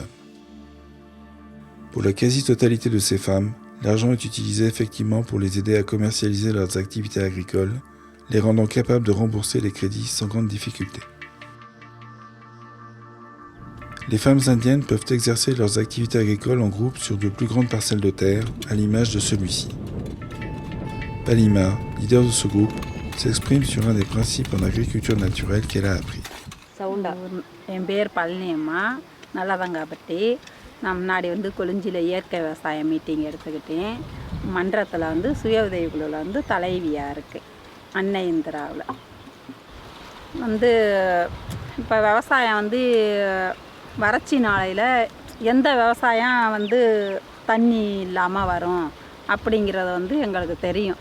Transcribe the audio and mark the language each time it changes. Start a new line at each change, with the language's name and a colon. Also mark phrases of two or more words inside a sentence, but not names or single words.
French: Pour la quasi-totalité de ces femmes, l'argent est utilisé effectivement pour les aider à commercialiser leurs activités agricoles, les rendant capables de rembourser les crédits sans grande difficulté. Les femmes indiennes peuvent exercer leurs activités agricoles en groupe sur de plus grandes parcelles de terre, à l'image de celui-ci. Palima, leader de ce groupe, s'exprime sur un des principes en agriculture naturelle qu'elle a appris.
Tamil: என் பேர் பழனியம்மா நல்லதங்காப்பட்டி. நான் முன்னாடி கொளிஞ்சியில் இயற்கை விவசாய மீட்டிங் எடுத்துக்கிட்டேன். மன்றத்தில் சுய உதவி குழுவில் தலைவியாக இருக்குது. அன்னை இந்திராவில் இப்போ விவசாயம் வறட்சி நாளையில் எந்த விவசாயம் தண்ணி இல்லாமல் வரும் அப்படிங்கிறது எங்களுக்கு தெரியும்.